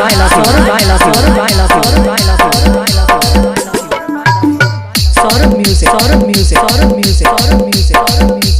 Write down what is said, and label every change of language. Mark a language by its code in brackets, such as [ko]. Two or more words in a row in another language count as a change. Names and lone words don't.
[en] Saurabh, I love you. Saurabh, I love you. Saurabh, I love you. Saurabh music. Saurabh music. Saurabh music. Saurabh music. Saurabh music.